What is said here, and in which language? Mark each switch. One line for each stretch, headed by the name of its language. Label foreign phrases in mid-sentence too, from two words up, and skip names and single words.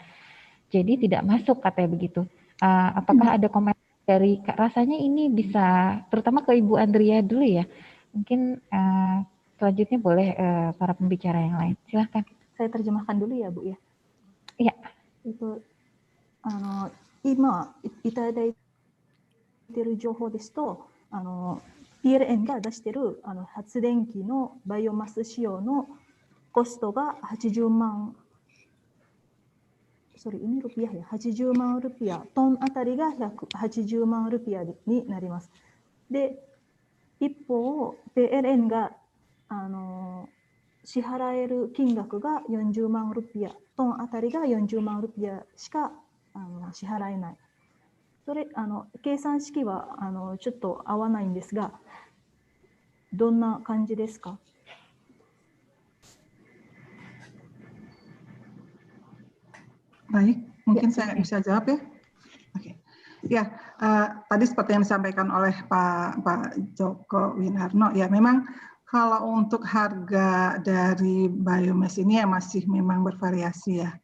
Indonesian: Jadi tidak masuk katanya begitu. Apakah ada komentar dari rasanya ini bisa, terutama ke Ibu Andrea dulu ya? Mungkin selanjutnya boleh para pembicara yang lain. Silahkan. Saya terjemahkan dulu ya, Bu ya. Iya.
Japanese: Itu 今いただいている情報ですと、PLN が出している発電機のバイオマス使用のコストが80 万、
Indonesian: ini rupiah ya,
Japanese: 80 万ルピア、トンあたりが180万ルピアになります。で、一方、PLN が支払える金額が40万ルピア、トンあたりが40万ルピアしか支払えない。それ計算式はちょっと合わないんですが、どんな感じですか?
Indonesian: Baik, mungkin saya bisa jawab ya. Oke. Ya, tadi seperti yang disampaikan oleh Pak Joko Winarno, ya memang kalau untuk harga dari biomass ini ya masih memang bervariasi ya.